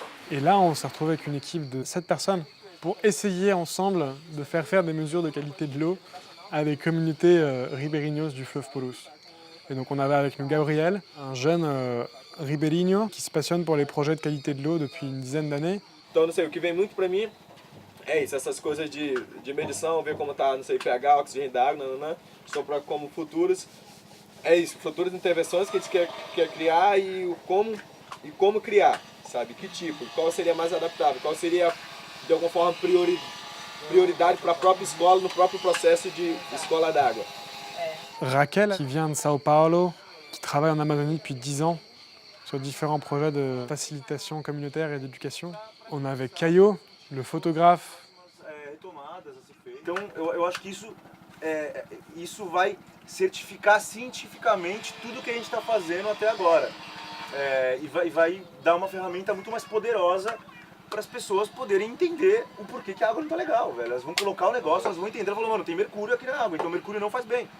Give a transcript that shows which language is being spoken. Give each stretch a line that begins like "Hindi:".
French: Et là, on s'est retrouvé avec une équipe de 7 personnes pour essayer ensemble de faire des mesures de qualité de l'eau à des communautés ribeirinhos du fleuve Purus. Et donc on avait avec nous Gabriel, un jeune ribeirinho qui se passionne pour les projets de qualité de l'eau depuis une dizaine d'années.
Portuguese: Então, não sei, o que vem muito pra mim é isso, essas coisas de medição, ver como tá, não sei, pH, oxigênio da água, são para como futuros. É isso, futuras intervenções que a gente quer criar e como criar, sabe? Que tipo, qual seria mais adaptável, qual seria, de alguma forma, prioridade para a própria escola, no próprio processo de escola d'água.
French: Raquel, qui vient de Sao Paulo, qui travaille en Amazonie depuis 10 ans sur différents projets de facilitation communautaire et d'éducation. On avait Caio, le photographe.
Portuguese: Retomadas a ser feito. Então, eu acho que isso vai certificar cientificamente tudo que a gente está fazendo até agora. E vai dar uma ferramenta muito mais poderosa para as pessoas poderem entender o porquê que a água não tá legal, velho. Elas vão colocar o negócio, elas vão entender, falar, mano, tem mercúrio aqui na água, então mercúrio não faz bem.